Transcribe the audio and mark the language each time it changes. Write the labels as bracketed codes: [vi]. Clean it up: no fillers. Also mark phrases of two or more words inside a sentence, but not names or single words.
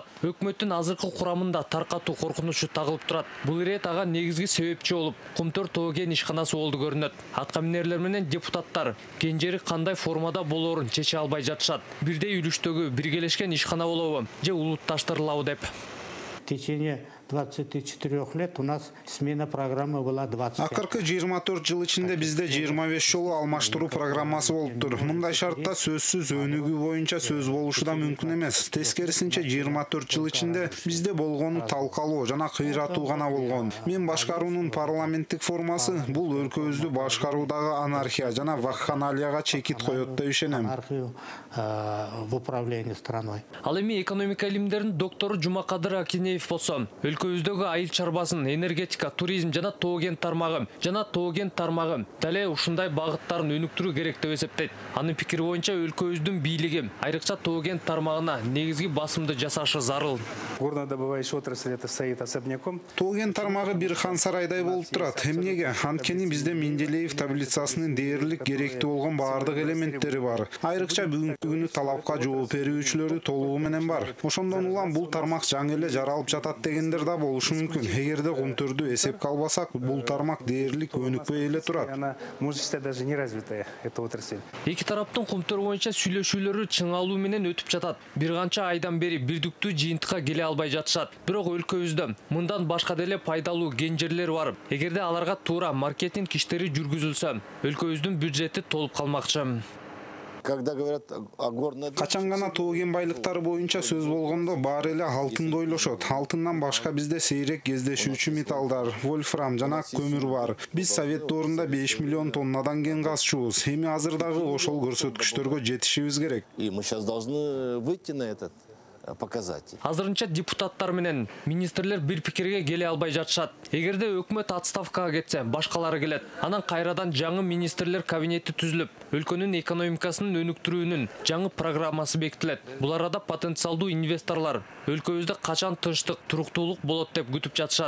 [ky] Өкмөттүн азыркы курамында таркатуу коркунучу тагылып турат. Бул ирет ага негизги себепчи болуп, Кумтөр тоген ишканасы болду көрүнөт. Аткаминерлер менен депутаттар кенжери кандай формада болоорун чече албай жатышат. Бирдей үлүштөгү биргелешкен ишкана болобу же улутташтырылабы деп. [ru] В течение 24 лет у нас смена программы была 20. [ky] Акыркы 24 жыл ичинде бизде 25 жолу алмаштыруу программасы болуптур. Мындай шартта сөзсүз өнүгүү боюнча сөз болушу да мүмкүн эмес. Тескерисинче 24 жыл ичинде бизде болгону талкалоо жана кыйратуу гана болгон. Мен башкаруунун парламенттик формасы бул өлкөбүздү башкаруудагы анархия жана вакханалияга чекит коет деп ишенем. [ru] Анархию в управлении страной. [ky] Ал эми экономика илимдеринин доктору Жумакадыр Акинеев болсо, өлкөбүздөгү айыл чарбасын, энергетика, туризм жана тоген тармагы дале ушундай багыттарын өнүктүрүү керек деп эсептейт. Анын пикири боюнча өлкөбүздүн бийлиги айрыкча тоген тармагына негизги басымды жасашы зарыл. [ru] Горнодобывающая отрасль это стоит особняком. [ky] Тоген тармагы бир хан сарайдай болуп турат. Эмнеге? Анткени бизде Менделеев таблицасынын дээрлик керектүү болгон баардык элементтери бар. Айрыкча бүгүнкү күнү талапка жооп берүүчүлөрү толугу менен бар. Ошондон улам бул тармак жаңы эле жаралып жатат дегендер да болушу мүмкүн. Эгерде Кумтөрдү эсепке албасак, бул тармак дээрлик өнүкпөй эле турат. [ru] Она может считать даже не развитая эта отрасль. [ky] Эки тараптын Кумтөр боюнча сүйлөшүүлөрү чыңалуу менен өтүп жатат. Бир канча айдан бери бирдиктүү жыйынтыкка келе албай жатышат. Бирок өлкөбүздө мындан башка деле пайдалуу кен жерлер бар. Эгерде аларга туура маркетинг иштери жүргүзүлсө, өлкөбүздүн бюджети толуп калмакчы. Качан гана тоген байлыктары боюнча сөз болгондо баары эле алтынды ойлошот. Алтындан башка бизде сейрек кездешүүчү металлдар, вольфрам жана көмүр бар. Биз Совет доорунда 5 миллион тоннадан кен казчубуз. Эми азыр дагы ошол көрсөткүчтөргө жетишибиз керек. [ru] И мы сейчас должны выйти на этот показатель. [ky] Азырынча депутаттар менен министрлер бир пикирге келе албай жатышат. Эгерде өкмөт отставкага кетсе, башкалары келет. Анан кайрадан жаңы министрлер кабинети түзүлүп, өлкөнүн экономикасынын өнүктүрүүнүн жаңы программасы бекитилет. Бул арада потенциалдуу инвесторлор өлкөбүздө качан тынчтык, туруктуулук болот деп күтүп жатышат.